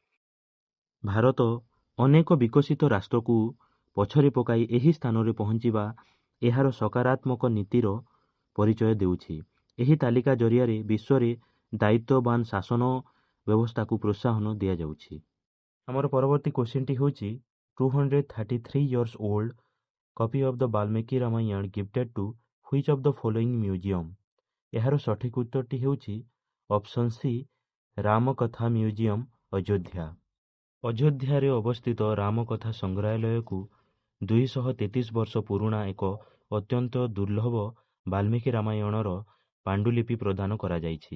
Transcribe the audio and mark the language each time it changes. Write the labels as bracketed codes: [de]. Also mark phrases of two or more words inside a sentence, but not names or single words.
[or] ଭାରତ ଅନେକ ବିକଶିତ ରାଷ୍ଟ୍ରକୁ ପଛରେ ପକାଇ ଏହି ସ୍ଥାନରେ ପହଞ୍ଚିବା ଏହାର ସକାରାତ୍ମକ ନୀତିର ପରିଚୟ ଦେଉଛି। ଏହି ତାଲିକା ଜରିଆରେ ବିଶ୍ୱରେ ଦାୟିତ୍ୱବାନ ଶାସନ ବ୍ୟବସ୍ଥାକୁ ପ୍ରୋତ୍ସାହନ ଦିଆଯାଉଛି। ଆମର ପରବର୍ତ୍ତୀ କ୍ୱେଶ୍ଚିନ୍ଟି ହେଉଛି, [en] 233 years old copy of the ବାଲ୍ମୀକି ରାମାୟଣ gifted to which of the following museum? [or] ଏହାର ସଠିକ୍ ଉତ୍ତରଟି ହେଉଛି [en] option C, [or] ରାମକଥା ମ୍ୟୁଜିୟମ୍, ଅଯୋଧ୍ୟା। ଅଯୋଧ୍ୟାରେ ଅବସ୍ଥିତ ରାମକଥା ସଂଗ୍ରହାଳୟକୁ 233 ବର୍ଷ ପୁରୁଣା ଏକ ଅତ୍ୟନ୍ତ ଦୁର୍ଲଭ ବାଲ୍ମୀକି ରାମାୟଣର ପାଣ୍ଡୁଲିପି ପ୍ରଦାନ କରାଯାଇଛି।